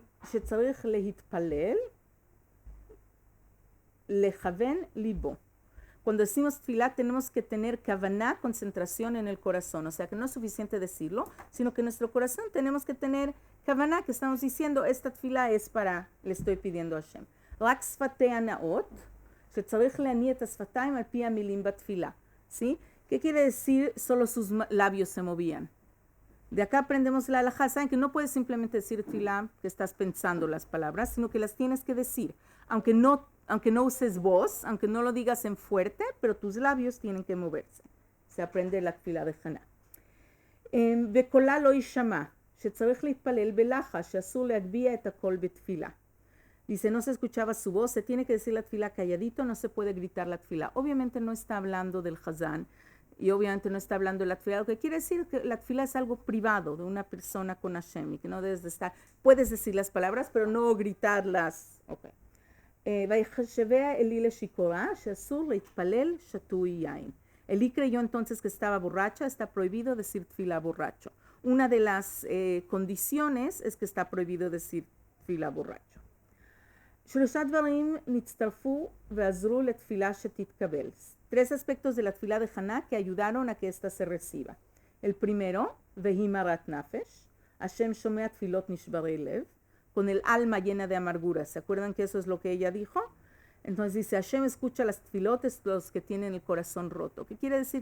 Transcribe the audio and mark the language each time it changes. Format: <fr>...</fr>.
<he>שצריך להתפלל, לכוון ליבו.</he> <es>Cuando decimos tefilá tenemos que tener kavaná, concentración en el corazón. O sea que no es suficiente decirlo, sino que en nuestro corazón tenemos que tener kavaná, que estamos diciendo, esta tefilá es para, le estoy pidiendo a Hashem.</es> <he>רק שפתיה נאות, שצריך להניע את השפתיים על פי המילים בתפילה.</he> <es>¿Sí? ¿Qué quiere decir? Solo sus labios se movían. De acá aprendemos la halajá. Saben que no puedes simplemente decir tefilá que estás pensando las palabras, sino que las tienes que decir. Aunque no uses voz, aunque no lo digas en fuerte, pero tus labios tienen que moverse. Se aprende la tefilá de Haná.</es> <he>וקולה לא יישמע, שצריך להתפלל בלחש, שאסור להגביה את הקול בתפילה.</he> <es>Dice, no se escuchaba su voz, se tiene que decir la tefilá calladito, no se puede gritar la tefilá. Obviamente no está hablando del Hazán, y obviamente no está hablando de la tefilá, lo que quiere decir que la tefilá es algo privado de una persona con Hashem, y que no debes de estar, puedes decir las palabras, pero no gritarlas. Ok.</es> <he>ויחשביה אלי לשיכורה, שאסור להתפלל שתוי יין.</he> <es>Elí creyó entonces que estaba borracha, está prohibido decir tefilá borracho. Una de las condiciones es que está prohibido decir tefilá borracho.</es> <he>שלושה דברים נצטרפו ועזרו לתפילה שתתקבל.</he> <es>Tres aspectos de la tefilá de Haná que ayudaron a que ésta se reciba. El primero,</es> <he>Vehi Marat Nafesh, Hashem shomea tfilot nishbarei lev,</he> <es>con el alma llena de amargura. ¿Se acuerdan que eso es lo que ella dijo? Entonces dice, Hashem escucha las tfilotes, los que tienen el corazón roto. ¿Qué quiere decir?</es>